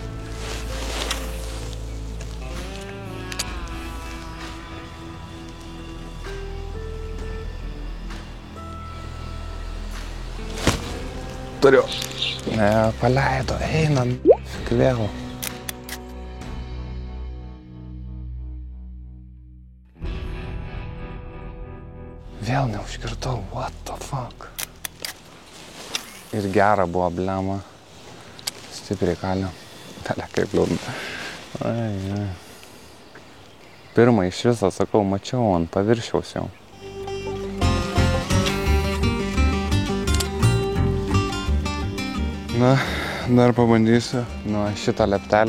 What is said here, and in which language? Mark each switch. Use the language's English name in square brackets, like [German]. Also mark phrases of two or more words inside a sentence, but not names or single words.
[Lithuanian] Turiu. Paleido, einam. Vėl. Vėl neužkirtau, [English] what the fuck. [Lithuanian] Ir gera buvo, blema. Stipriai kalio. Telė kaip liūdna. Ai. Pirmą iš viso, sakau, mačiau ant paviršiaus jau. Na, dar pabandysiu nuo šito leptelio.